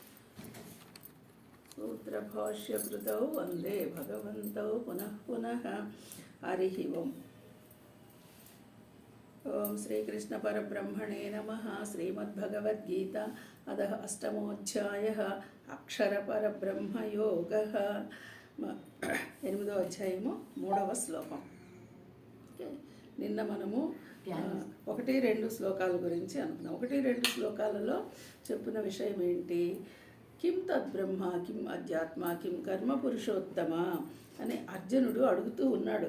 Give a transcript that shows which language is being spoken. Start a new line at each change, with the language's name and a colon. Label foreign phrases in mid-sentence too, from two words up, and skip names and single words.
Sanskrit: सूत्रभाष्यकृतौ वन्दे भगवन्तौ पुनः पुनः। हरिः ओम्। ओम श्रीकृष्ण परब्रह्मणे नमः। श्रीमद्भगवद्गीता अतः अष्टमोऽध्यायः अक्षर परब्रह्म योगः।
Telugu: 8వ అధ్యాయము 3వ శ్లోకం. నిన్న మనము 1-2 శ్లోకాల గురించి అనుకున్నాం. 1-2 శ్లోకాలలో చెప్పిన విషయం ఏంటి?
Sanskrit: కిం తద్బ్రహ్మ కిం అధ్యాత్మ కిం కర్మ పురుషోత్తమ
Telugu: అని అర్జునుడు అడుగుతూ ఉన్నాడు.